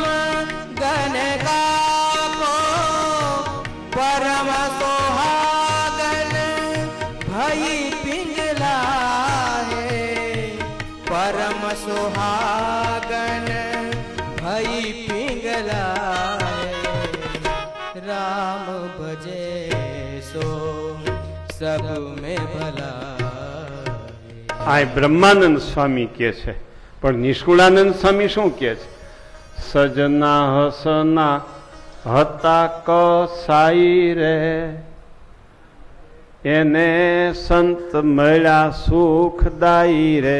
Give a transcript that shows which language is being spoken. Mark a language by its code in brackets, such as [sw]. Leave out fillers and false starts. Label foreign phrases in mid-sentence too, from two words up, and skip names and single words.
[hi] गण का को, परम सोहागन भई पिंगला है, परम सुहागन भई पिंगला, राम भजे सो सब में भला. [gu] આ બ્રહ્માનંદ સ્વામી કે છે, પણ નિષ્કુળાનંદ સ્વામી શું કે છે? સજના હસના હતા કસાઈ રે, એને સંત મળ્યા સુખદાયી રે.